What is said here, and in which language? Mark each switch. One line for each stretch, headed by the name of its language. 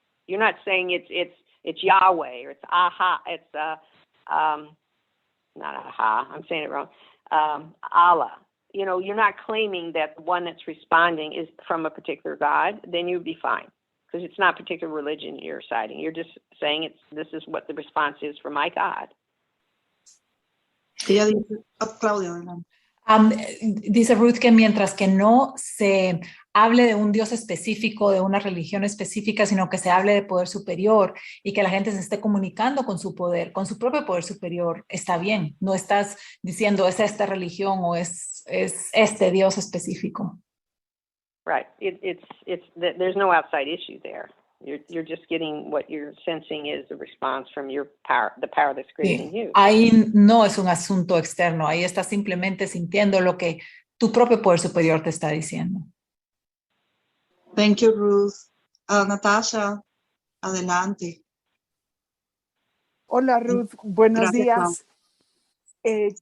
English: You're not saying it's Yahweh or it's Aha. It's not Aha. I'm saying it wrong. Allah. You're not claiming that the one that's responding is from a particular God. Then you'd be fine. Because it's not a particular religion you're citing. You're just saying this is what the response is for my God.
Spanish: Claudia, dice Ruth que mientras que no se hable de un Dios específico, de una religión específica, sino que se hable de poder superior y que la gente se esté comunicando con su poder, con su propio poder superior, está bien. No estás diciendo es esta religión o es este Dios específico.
English: Right. There's no outside issue there. You're just getting what you're sensing is the response from your power, the power that's creating you.
Spanish: Ahí no es un asunto externo. Ahí estás simplemente sintiendo lo que tu propio poder superior te está diciendo.
English: Thank you, Ruth. Natasha, adelante.
Spanish: Hola, Ruth. Buenos Gracias, días.